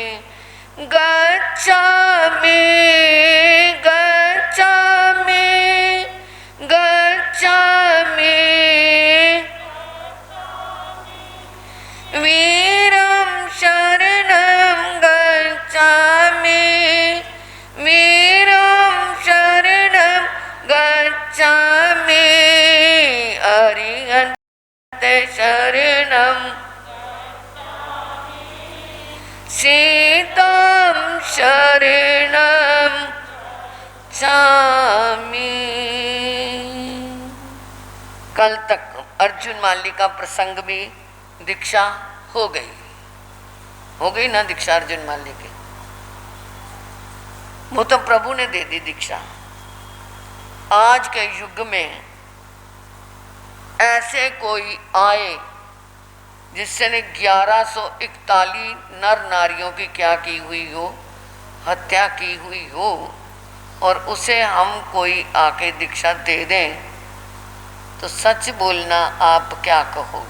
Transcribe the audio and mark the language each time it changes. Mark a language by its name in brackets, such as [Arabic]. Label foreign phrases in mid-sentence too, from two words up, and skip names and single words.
[Sanskrit] गच्छामि गच्छामि गच्छामि वीरं शरणं गच्छामि वीरं शरणं गच्छामि अरिहंत शरणं सीतं शरणं गच्छामि। [Hindi] कल तक अर्जुन माली का प्रसंग भी दीक्षा हो गई ना दीक्षा अर्जुन माली की, वो तो प्रभु ने दे दी दीक्षा। आज के युग में ऐसे कोई आए जिसने 1141 नर नारियों की क्या की हुई हो, हत्या की हुई हो, और उसे हम कोई आके दीक्षा दे दें, तो सच बोलना आप क्या कहोगे?